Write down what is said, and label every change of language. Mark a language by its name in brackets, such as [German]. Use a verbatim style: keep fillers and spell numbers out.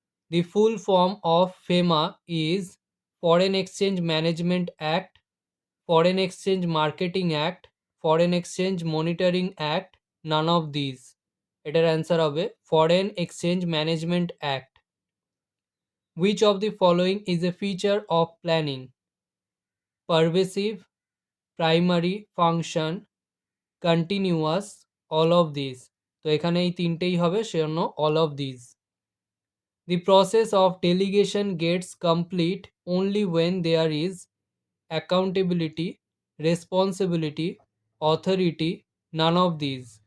[English] The full form of FEMA is Foreign Exchange Management Act, Foreign Exchange Marketing Act, Foreign Exchange Monitoring Act, none of these. [Bangla] এটার answer হবে foreign exchange management act. [English] Which of the following is a feature of planning? Pervasive, primary, function, continuous, all of this. [Bangla] তো এখানে এই তিনটেই হবে, সেজন্য [English] All of this. The process of delegation gets complete only when there is accountability, responsibility, authority, none of this.